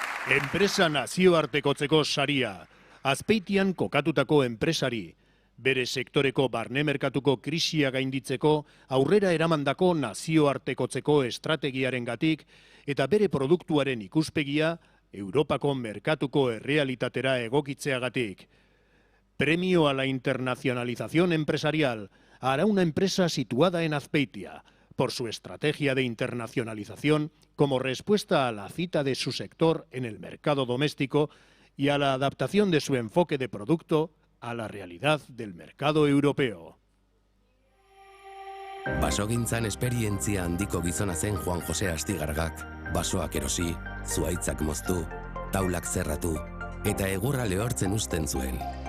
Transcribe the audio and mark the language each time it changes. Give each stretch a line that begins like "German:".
Basque: Enpresa nazioartekotzeko saria, Azpeitian kokatutako enpresari, bere sektoreko barne-merkatuko krisia gainditzeko aurrera eramandako nazioartekotzeko estrategiarengatik eta bere produktuaren ikuspegia Europako merkatuko errealitatera egokitzeagatik.
Spanish: Premio a la internacionalización empresarial hará una empresa situada en Azpeitia, por su estrategia de internacionalización como respuesta a la cita de su sector en el mercado doméstico y a la adaptación de su enfoque de producto a la realidad del mercado europeo.
Basque: Basogintzan esperientzia handiko gizona zen Juan José Astigarragak, basoak erosi, zuhaitzak moztu, taulak zerratu eta egurra lehortzen uzten zuen.